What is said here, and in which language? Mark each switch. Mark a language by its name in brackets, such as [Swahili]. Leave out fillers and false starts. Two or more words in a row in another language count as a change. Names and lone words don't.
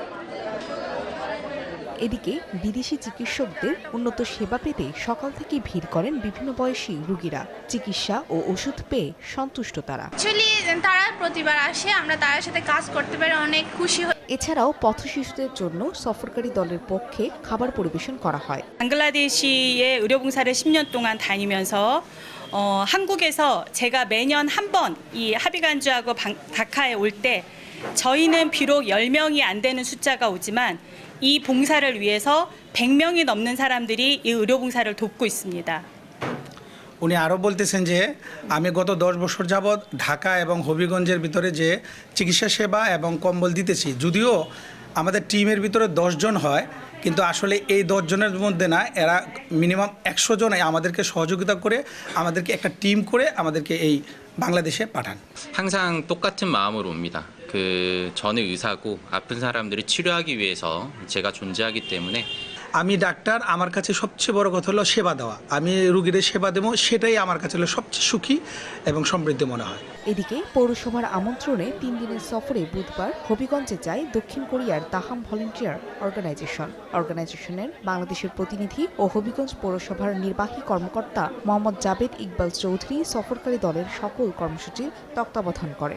[Bangla] এদিকে বিদেশি চিকিৎসকদের উন্নত সেবা পেতে সকাল থেকে ভিড় করেন বিভিন্ন বয়সী রোগীরা। চিকিৎসা ও ওষুধ পেয়ে সন্তুষ্ট তারা। তারা প্রতিবার আসে, আমরা তার সাথে কাজ করতে পেরে অনেক খুশি হই। এছাড়াও পথশিশুদের জন্য সফরকারী দলের পক্ষে খাবার পরিবেশন করা হয়। [Korean] 방글라데시의 의료봉사를 10년 동안 다니면서 한국에서 제가 매년 한 번 이 하비간주하고 다카에 올 때 저희는 비록 10명이 안 되는 숫자가 오지만 이 봉사를 위해서 100명이 넘는 사람들이 이 의료봉사를 돕고 있습니다. [Bangla] উনি আরও বলতেছেন যে আমি গত 10 বছর যাবৎ ঢাকা এবং হবিগঞ্জের ভিতরে যে চিকিৎসা সেবা এবং কম্বল দিতেছি, যদিও আমাদের টিমের ভিতরে 10 জন হয়, কিন্তু আসলে এই 10 জনের মধ্যে না, এরা মিনিমাম 100 জন আমাদেরকে সহযোগিতা করে আমাদেরকে একটা টিম করে আমাদেরকে এই বাংলাদেশে পাঠান। [Korean] 항상 똑같은 마음으로 옵니다. 저는 의사고 아픈 사람들을 치료하기 위해서 제가 존재하기 때문에 [Bangla] আমি ডাক্তার, আমার কাছে সবচেয়ে বড় কথা হলো সেবা দেওয়া। আমি রোগীদের সেবা দেবো, সেটাই আমার কাছে হলো সবচেয়ে সুখী এবং সমৃদ্ধ মনে হয়। এদিকে পৌরসভার আমন্ত্রণে 3 দিনের সফরে বুধবার হবিগঞ্জে যায় দক্ষিণ কোরিয়ার দাহাম ভলান্টিয়ার অর্গানাইজেশনের বাংলাদেশের প্রতিনিধি ও হবিগঞ্জ পৌরসভার নির্বাহী কর্মকর্তা মোহাম্মদ জাবেদ ইকবাল চৌধুরী সফরকারী দলের সকল কর্মসূচির তত্ত্বাবধান করেন।